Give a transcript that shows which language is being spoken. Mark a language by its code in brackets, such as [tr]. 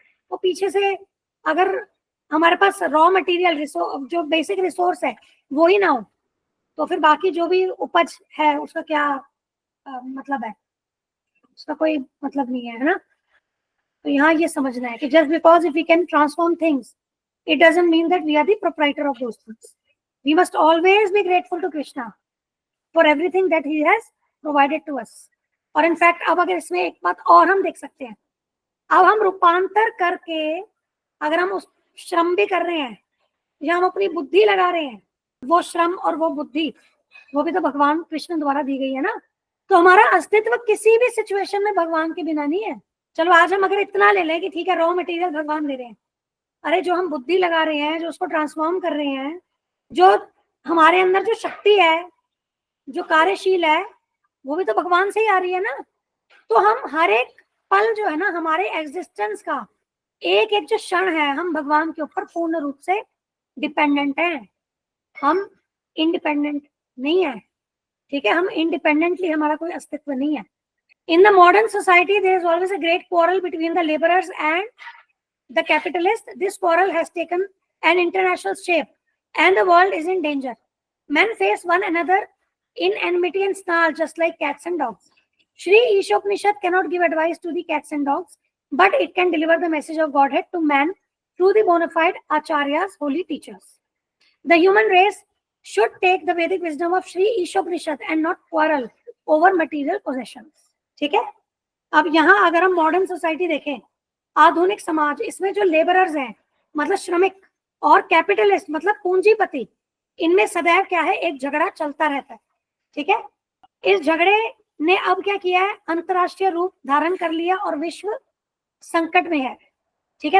[hi] वो पीछे से अगर हमारे पास रॉ मटेरियल जो बेसिक रिसोर्स है वो ही ना हो, तो फिर बाकी जो भी उपज है उसका क्या मतलब है, उसका कोई मतलब नहीं है ना। तो यहाँ ये समझना है कि [en] Just because if we can transform things, it doesn't mean that we are the proprietor of those things. We must always be grateful to Krishna for everything that he has provided to us. [hi] और in fact अब अगर इसमें एक बात और हम देख सकते हैं, अब हम रूपांतर करके अगर हम उस श्रम भी कर रहे हैं या हम अपनी बुद्धि लगा रहे हैं, वो श्रम और वो बुद्धि वो भी तो भगवान कृष्ण द्वारा दी गई है ना। तो हमारा अस्तित्व किसी भी सिचुएशन में भगवान के बिना नहीं है। चलो आज हम अगर इतना ले लें कि ठीक है रॉ मटेरियल भगवान दे रहे हैं, अरे जो हम बुद्धि लगा रहे हैं, जो उसको ट्रांसफॉर्म कर रहे हैं, जो हमारे अंदर जो शक्ति है, जो कार्यशील है, वो भी तो भगवान से ही आ रही है ना। तो हम हर एक पल जो है ना हमारे एग्जिस्टेंस का एक एक जो क्षण है, हम भगवान के ऊपर पूर्ण रूप से डिपेंडेंट हैं, हम इंडिपेंडेंट नहीं है, ठीक है। हम इंडिपेंडेंटली, हमारा कोई अस्तित्व नहीं है। [en] In the modern society there is always a great quarrel between the labourers and the capitalist. This quarrel has taken an international shape and the world is in danger. Men face one another in enmity and snarl just like cats and dogs. Shri Ishopanishad cannot give advice to the cats and dogs, but it can deliver the message of Godhead to man through the bona fide acharyas, holy teachers. The human race should take the Vedic wisdom of Shri Ishopanishad and not quarrel over material possessions. [hi] ठीक है। अब यहाँ अगर हम modern society देखें, आधुनिक समाज, इसमें जो लेबरर्स हैं मतलब श्रमिक और कैपिटलिस्ट मतलब पूंजीपति, इनमें सदैव क्या है, एक झगड़ा चलता रहता है, ठीक है। इस झगड़े ने अब क्या किया है, अंतरराष्ट्रीय रूप धारण कर लिया और विश्व संकट में है, ठीक है।